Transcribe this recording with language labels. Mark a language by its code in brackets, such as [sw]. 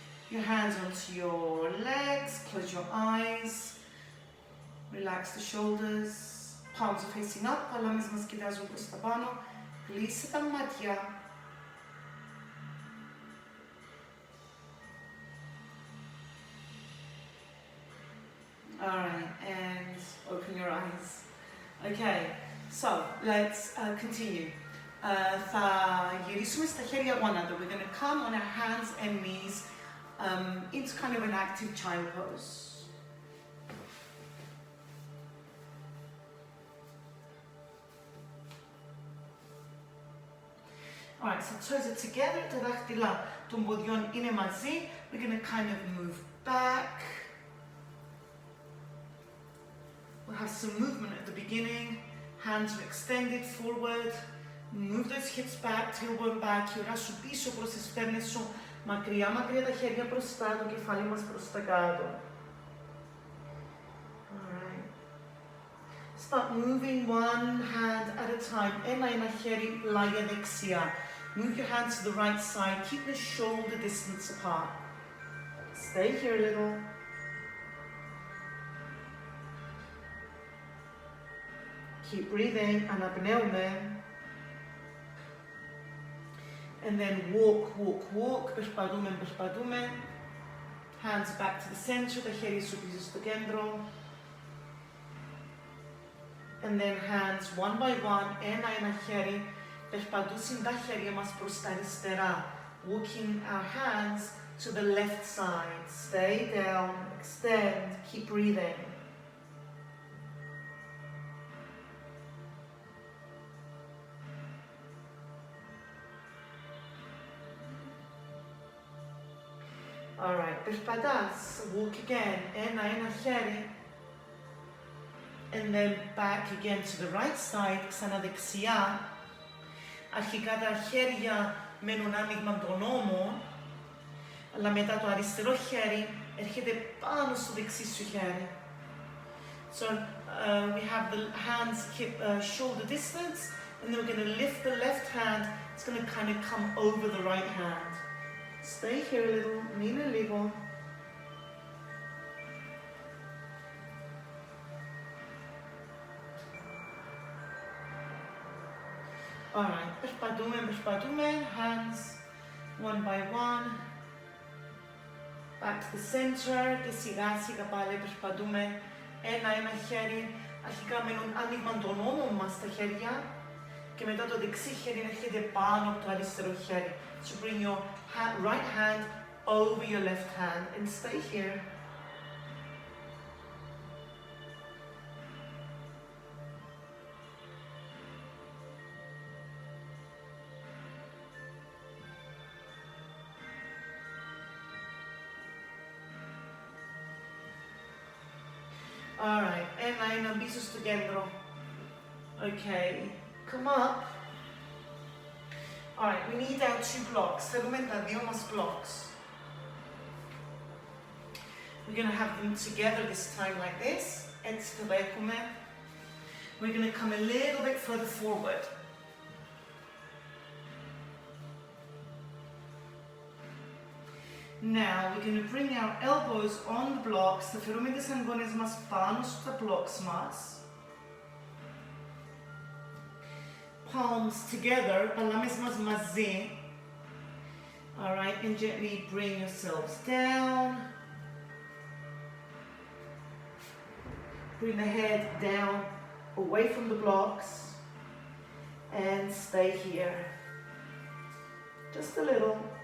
[en] Your hands onto your legs, close your eyes, relax the shoulders, palms are facing up, [el] παλάμες μας κοιτάζουν προς τα πάνω, κλείσε τα μάτια. [en] Alright, and open your eyes. Okay, so let's continue. [el] Θα γυρίσουμε στα χέρια γόνατα. [en] We're going to come on our hands and knees into kind of an active child pose. Alright, so toes are together, [el] τα δάχτυλα των ποδιών είναι μαζί. [en] We're going to kind of move back. We'll have some movement at the beginning. Hands are extended forward. Move those hips back, tailbone back. [el] Η ουρά σου πίσω προς τις στέρνες σου. Μακριά, μακριά τα χέρια μπροστά, το κεφάλι μας προς τα κάτω. [en] Alright. Start moving one hand at a time. [el] Ένα χέρι πλάγια δεξιά. [en] Move your hands to the right side. Keep the shoulder distance apart. Stay here a little. Keep breathing, [el] αναπνέουμε. [en] And then walk, walk, walk. [el] Περπατούμε, περπατούμε. [en] Hands back to the center, [el] τα χέρια σου πίσω στο κέντρο. [en] And then hands one by one, [el] ένα χέρι. Περπατούσαν τα χέρια μας προς τα αριστερά. [en] Walking our hands to the left side. Stay down, extend, keep breathing. Alright, [el] περπατάς, [en] walk again, [el] ένα χέρι. [en] And then back again to the right side, [el] ξανά δεξιά. Αρχικά τα χέρια μένουν άνοιγμα των ώμων, αλλά μετά το αριστερό χέρι έρχεται πάνω στο δεξί σου χέρι. [en] So we have the hands keep shoulder distance, and then we're going to lift the left hand. It's going to kind of come over the right hand. Stay here a little, [el] μείνε λίγο. [en] Alright, [el] περπατούμε, [en] hands one by one. Back to the center [el] και σιγά σιγά πάλι περπατούμε ένα χέρι. Αρχικά μένουν άνοιγμα των ώμων μας τα χέρια και μετά το δεξί χέρι έρχεται πάνω από το αριστερό χέρι. [en] So bring your right hand over your left hand and stay here. [el] Alright, ένα πίσω στο κέντρο. [en] Okay, come up. Alright, we need our two blocks. [el] Θέλουμε τα δύο μας blocks. [en] We're going to have them together this time like this. [el] Έτσι το δέχουμε. [en] We're going to come a little bit further forward. Now we're going to bring our elbows on the blocks. [el] Θα φέρουμε τις αγκώνες μας πάνω στα blocks μας. [en] Palms together, [el] παλάμες μας μαζί. [en] Alright, and gently bring yourselves down. Bring the head down, away from the blocks. And stay here. Just a little.